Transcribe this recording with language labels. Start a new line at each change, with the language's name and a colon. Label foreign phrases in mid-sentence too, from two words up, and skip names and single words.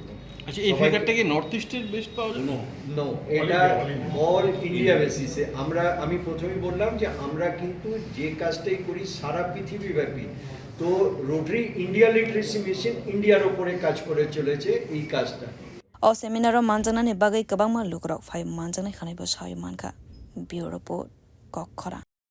Bangla: আচ্ছা এই ফিগারটা কি
English: north easter best
Bangla: পাওয়া যায়? নো এটা
English: all India basis
Bangla: আমি প্রথমেই বললাম যে আমরা কিন্তু যে কাজটাই করি সারা পৃথিবীব্যাপী তো রোটারি ইন্ডিয়া লিটারেসি মিশন ইন্ডিয়ার উপরে কাজ করে চলেছে এই কাজটা
Kok Borok: o seminaro manjanani bagai kabangma lukrok phai manjanai khanai bo sai mankha bureau report kokhora